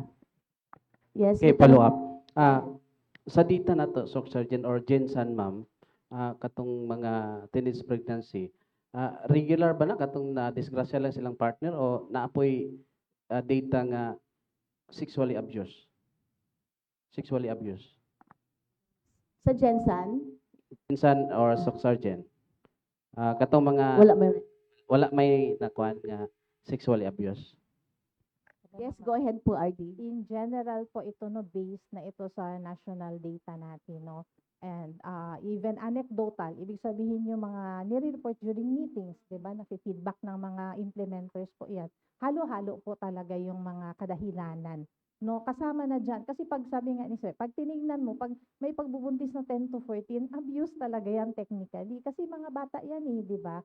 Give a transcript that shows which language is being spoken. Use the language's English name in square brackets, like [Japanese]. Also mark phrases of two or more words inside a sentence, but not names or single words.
[English] Yes. Okay, follow up. [Cebuano] Sa data na to, Soc Sergeant or Jensan, ma'am, katong mga teenage pregnancy, regular ba na katong na disgrasya lang silang partner o naapoy data nga [English] sexually abuse? Sexually abuse. [Cebuano] Sa Jensan, Jensan or Soc Sergeant, katong mga wala may nakuan nga [English] sexually abuse. yes, go ahead po, RD. [Filipino] In general po ito, no, based na ito sa [English] national data [Filipino] natin, no. [English] And even anecdotal, [Filipino] ibig sabihin yung mga nire-report during meetings, 'di ba? Nafi-feedback ng mga implementers po 'yan. Halo-halo po talaga yung mga kadahilanan. No, kasama na diyan kasi pag sabi nga ni sir, pag tinignan mo, pag may pagbubuntis na 10 to 14, abuse talaga yan technically kasi mga bata yan 'di ba?